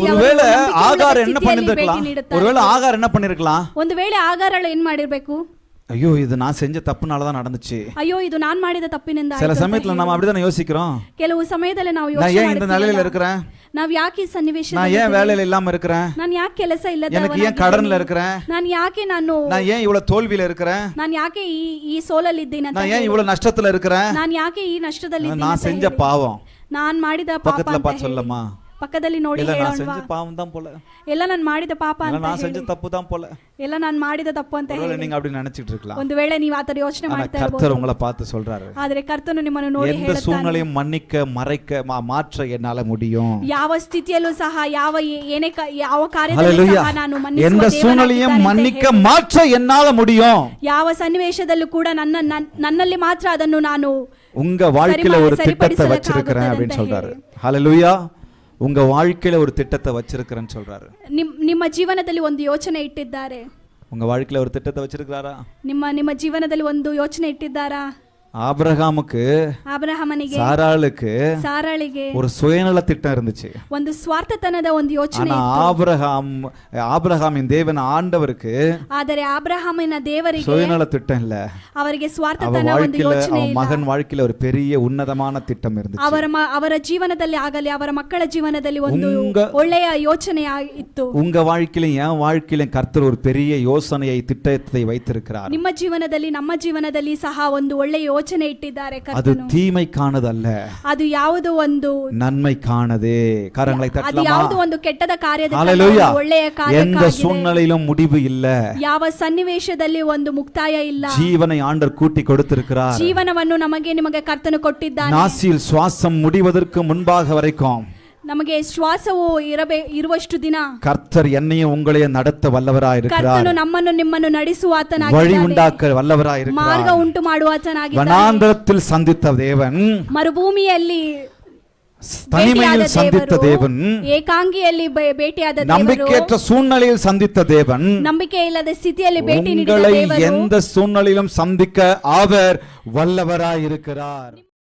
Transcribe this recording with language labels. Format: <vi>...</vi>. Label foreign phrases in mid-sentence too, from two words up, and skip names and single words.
<ta>ஒருவேளை ஆகார் என்ன பண்ணிருக்கலாம், ஒருவேளை ஆகார் என்ன பண்ணிருக்கலாம்,</ta> <kn>ಒಂದು ವೇಳೆ ಆಗಾರಳು ಏನ್ ಮಾಡಿರ್ಬೇಕು,</kn> <ta>ஐயோ இது நான் செஞ்ச தப்புனால தான் நடந்துச்சு.</ta> <kn>ಅಯ್ಯೋ ಇದು ನಾನು ಮಾಡಿದ ತಪ್ಪಿನಿಂದ.</kn> <ta>சில சமயத்துல நம்ம அப்படிதான் யோசிக்கிறோம்,</ta> <kn>ಕೆಲವು ಸಮಯದಲ್ಲಿ ನಾವು</kn> <ta>நான் ஏன் இந்த நிலையில இருக்கிறேன்,</ta> <kn>ನಾವು ಯಾಕೆ ಈ ಸನ್ನಿವೇಶ,</kn> <ta>நான் ஏன் வேலையில இல்லாம இருக்கிறேன்,</ta> <kn>ನಾನು ಯಾಕೆ ಕೆಲಸ ಇಲ್ಲದ,</kn> <ta>எனக்கு ஏன் கடன்ல இருக்கிறேன்,</ta> <kn>ನಾನು ಯಾಕೆ</kn> <ta>நான் ஏன் இவ்வளவு தோல்வியில இருக்கிறேன்,</ta> <kn>ನಾನು ಯಾಕೆ ಈ ಸೋಲಲ್ಲಿ ಇದ್ದೀನಿ,</kn> <ta>நான் ஏன் இவ்வளவு நஷ்டத்துல இருக்கிறேன்,</ta> <kn>ನಾನು ಯಾಕೆ ಈ ನಷ್ಟದಲ್ಲಿ</kn> <ta>நான் செஞ்ச பாவம்.</ta> <kn>ನಾನು ಮಾಡಿದ</kn> <ta>பக்கத்துல பார்த்து சொல்லமா,</ta> <kn>ಪಕ್ಕದಲ್ಲಿ ನೋಡಿ</kn> <ta>இல்ல நான்</ta> <kn>ಹೇಳೋಣವಾ?</kn> <ta>செஞ்ச பாவம் தான் போல,</ta> <kn>ಎಲ್ಲ ನಾನು ಮಾಡಿದ ಪಾಪ</kn> <ta>இல்ல</ta> <kn>ಅಂತ</kn> <ta>நான் செஞ்ச</ta> <kn>ಹೇಳಿ,</kn> <ta>தப்பு தான் போல,</ta> <kn>ಎಲ್ಲ ನಾನು ಮಾಡಿದ ತಪ್ಪು ಅಂತ</kn> <ta>ஒருவேளை</ta> <kn>ಹೇಳಿ</kn> <ta>நீங்க அப்படி நினைச்சிட்டு இருக்கலாம்.</ta> <kn>ಒಂದು ವೇಳೆ ನೀವು ಆತರ ಯೋಚನೆ</kn> <ta>ஆனா</ta> <kn>ಮಾಡ್ತಾ</kn> <ta>கர்த்தர்</ta> <kn>ಇರಬಹುದು.</kn> <ta>உங்களை பார்த்து சொல்றாரு,</ta> <kn>ಆದ್ರೆ ಕರ್ತನು ನಿಮ್ಮನ್ನು ನೋಡಿ</kn> <ta>எந்த</ta> <kn>ಹೇಳುತ್ತಾನೆ,</kn> <ta>சூழ்நிலையும் மன்னிக்க மறைக்க மாற்ற என்னால முடியும்.</ta> <kn>ಯಾವ ಸ್ಥಿತಿಯಲ್ಲೂ ಸಹ ಯಾವ ಕಾರ್ಯದಲ್ಲೂ ஹalleluya. ಸಹ ನಾನು ಮನ್ನಿಸುವ</kn> <ta>எந்த சூழ்நிலையும்</ta> <kn>ದೇವನಾಗಿದ್ದೇನೆ ಅಂತ</kn> <ta>மன்னிக்க</ta> <kn>ಹೇಳಿ.</kn> <ta>மாற்ற என்னால முடியும்.</ta> <kn>ಯಾವ ಸನ್ನಿವೇಶದಲ್ಲೂ ಕೂಡ ನನ್ನಲ್ಲಿ ಮಾತ್ರ ಅದನ್ನು ನಾನು</kn> <ta>உங்க வாழ்க்கையில ஒரு திட்டத்தை வச்சிருக்கிறேன் அப்படின்னு சொல்றாரு. ஹalleluya. உங்க வாழ்க்கையில ஒரு திட்டத்தை வச்சிருக்கிறேன்னு சொல்றாரு.</ta> <kn>ನಿಮ್ಮ ಜೀವನದಲ್ಲಿ ಒಂದು ಯೋಚನೆ ಇಟ್ಟಿದ್ದಾರೆ.</kn> <ta>உங்க வாழ்க்கையில ஒரு திட்டத்தை வச்சிருக்கிறாரா?</ta> <kn>ನಿಮ್ಮ ಜೀವನದಲ್ಲಿ ಒಂದು ಯೋಚನೆ ಇಟ್ಟಿದ್ದಾರಾ?</kn> <ta>ஆபிரகாமுக்கு,</ta> <kn>ಅಬ್ರಹಾಮನಿಗೆ, ಸಾರಾಳಿಗೆ</kn> <ta>ஒரு சுயநல திட்டம் இருந்துச்சு.</ta> <kn>ಒಂದು ಸ್ವಾರ್ಥತನದ ಒಂದು ಯೋಚನೆ</kn> <ta>ஆனா ஆபிரகாமின் தேவன் ஆண்டவருக்கு</ta> <kn>ಆದರೆ ಅಬ್ರಹಾಮನ ದೇವರಿಗೆ</kn> <ta>சுயநல திட்டம் இல்ல.</ta> <kn>ಅವರಿಗೆ</kn> <ta>அவன்</ta> <kn>ಸ್ವಾರ್ಥತನ ಒಂದು</kn> <ta>வாழ்க்கையில</ta> <kn>ಯೋಚನೆ</kn> <ta>அவன்</ta> <kn>ಇಲ್ಲ.</kn> <ta>மகன் வாழ்க்கையில ஒரு பெரிய உன்னதமான திட்டம் இருந்துச்சு.</ta> <kn>ಅವರ ಜೀವನದಲ್ಲಿ ಆಗಲಿ ಅವರ ಮಕ್ಕಳ ಜೀವನದಲ್ಲಿ ಒಂದು</kn> <ta>உங்க-</ta> <kn>ಒಳ್ಳೆಯ ಯೋಚನೆ ಇತ್ತು.</kn> <ta>உங்க வாழ்க்கையிலும் என் வாழ்க்கையிலும் கர்த்தர் ஒரு பெரிய யோசனையை திட்டத்தை வைத்திருக்கிறார்.</ta> <kn>ನಿಮ್ಮ ಜೀವನದಲ್ಲಿ ನಮ್ಮ ಜೀವನದಲ್ಲಿ ಸಹ ಒಂದು ಒಳ್ಳೆಯ ಯೋಚನೆ ಇಟ್ಟಿದ್ದಾರೆ</kn> <ta>அது</ta> <kn>ಕರ್ತನು.</kn> <ta>தீமைக்கானதல்ல,</ta> <kn>ಅದು ಯಾವುದೋ ಒಂದು</kn> <ta>நன்மைக்கானதே. கரங்களை</ta> <kn>ಅದು</kn> <ta>தட்டலாமா?</ta> <kn>ಯಾವುದೋ ಒಂದು ಕೆಟ್ಟದ ಕಾರ್ಯದ ஹalleluya. ಒಳ್ಳೆಯ</kn> <ta>எந்த</ta> <kn>ಕಾರ್ಯಕ್ಕಾಗಿದೆ.</kn> <ta>சூழ்நிலையிலும் முடிவு இல்ல.</ta> <kn>ಯಾವ ಸನ್ನಿವೇಶದಲ್ಲಿ ಒಂದು ಮುಕ್ತಾಯ ಇಲ್ಲ.</kn> <ta>ஜீவனை ஆண்டவர் கூட்டி கொடுத்திருக்கிறார்.</ta> <kn>ಜೀವನವನ್ನು ನಿಮಗೆ ಕರ್ತನು ಕೊಟ್ಟಿದ್ದಾನೆ.</kn> <ta>நாசியில் சுவாசம் முடிவதற்கு முன்பாக வரைக்கும்</ta> <kn>ನಮಗೆ ಶ್ವಾಸವು ಇರುವಷ್ಟು ದಿನ</kn> <ta>கர்த்தர் என்னையும் உங்களையும் நடத்த வல்லவராயிருக்கிறார்.</ta> <kn>ಕರ್ತನು ನಮ್ಮನ್ನು ನಿಮ್ಮನ್ನು ನಡೆಸುವ</kn> <ta>வழி</ta> <kn>ಆತನಾಗಿದ್ದಾನೆ.</kn> <ta>உண்டாக்க</ta> <kn>ಮಾರ್ಗ</kn> <ta>வல்லவராயிருக்கிறார்.</ta> <kn>ಉಂಟು ಮಾಡುವ ಆತನಾಗಿದ್ದಾನೆ.</kn> <ta>வனாந்தரத்தில் சந்தித்த தேவன்,</ta> <kn>ಮರುಭೂಮಿಯಲ್ಲಿ</kn> <ta>தனிமையில்</ta> <kn>ಭೇಟಿಯಾದ</kn> <ta>சந்தித்த</ta> <kn>ದೇವರು,</kn> <ta>தேவன்,</ta> <kn>ಏಕಾಂಗಿಯಲ್ಲಿ ಭೇಟಿಯಾದ ದೇವರು,</kn> <ta>நம்பிக்கையற்ற சூழ்நிலையில் சந்தித்த தேவன்,</ta> <kn>ನಂಬಿಕೆ ಇಲ್ಲದ ಸ್ಥಿತಿಯಲ್ಲಿ ಭೇಟಿ ನೀಡಿದ</kn> <ta>உங்களை</ta> <kn>ದೇವರು</kn> <ta>எந்த சூழ்நிலையிலும் சந்திக்க அவர் வல்லவராயிருக்கிறார்.</ta>